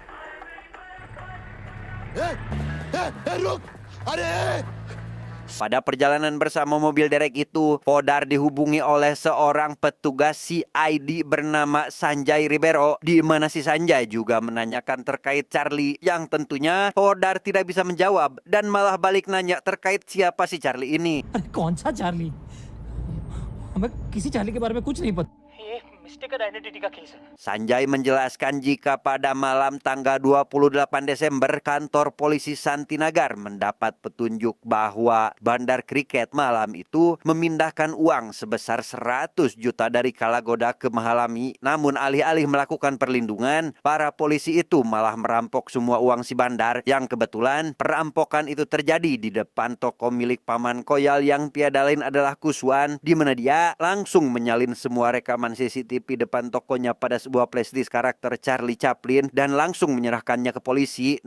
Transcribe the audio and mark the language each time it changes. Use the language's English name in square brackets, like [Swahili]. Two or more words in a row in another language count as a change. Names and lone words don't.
[Indonesian] Pada perjalanan bersama mobil derek itu, Podar dihubungi oleh seorang petugas CID bernama Sanjay Ribeiro, di mana si Sanjay juga menanyakan terkait Charlie, yang tentunya Podar tidak bisa menjawab dan malah balik nanya terkait siapa si Charlie ini. [Hindi] कौन सा चार्ली? हमें किसी चार्ली के बारे में कुछ नहीं पता. [Indonesian] Sanjay menjelaskan jika pada malam tanggal 28 Desember kantor polisi Santinagar mendapat petunjuk bahwa Bandar Kriket malam itu memindahkan uang sebesar 100 juta dari Kalagoda ke Mahalami. Namun alih-alih melakukan perlindungan, para polisi itu malah merampok semua uang si Bandar, yang kebetulan perampokan itu terjadi di depan toko milik paman Koyal yang tiada lain adalah Kuswan, di mana dia langsung menyalin semua rekaman CCTV depan tokonya pada sebuah flashdisk karakter Charlie Chaplin dan langsung menyerahkannya ke polisi.